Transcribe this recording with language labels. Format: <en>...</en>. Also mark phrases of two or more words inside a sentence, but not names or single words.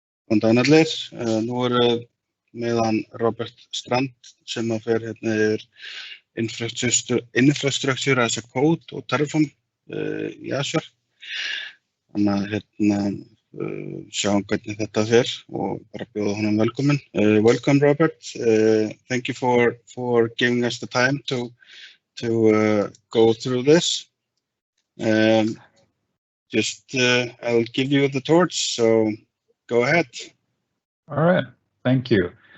<is>Góðan daginn allir. Nú með hann Roberth Strand sem fer yfir</is> <en>infrastructure as a code</en> <is>og Terraform í Azure. Þannig að sjáum hvernig þetta fer og bara bjóða honum velkomin.</is> <en>Welcome Robert. Thank you for giving us the time to go through this. I'll give you the torch, so go ahead. All right, thank you.</en>